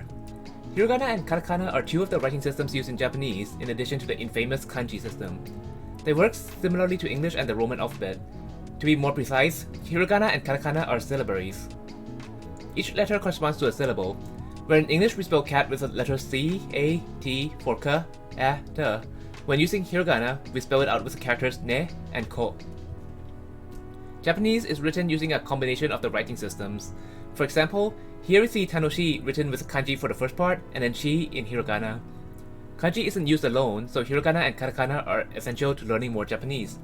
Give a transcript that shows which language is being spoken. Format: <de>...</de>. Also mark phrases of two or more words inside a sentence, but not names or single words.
<en>Hiragana and katakana are two of the writing systems used in Japanese in addition to the infamous kanji system. They work similarly to English and the Roman alphabet. To be more precise, hiragana and katakana are syllabaries. Each letter corresponds to a syllable, where in English we spell cat with the letters C, A, T for ka, a, ta. When using hiragana, we spell it out with the characters ne and ko. Japanese is written using a combination of the writing systems. For example, here we see tanoshi written with kanji for the first part and then shi in hiragana. Kanji isn't used alone, so hiragana and katakana are essential to learning more Japanese.</en>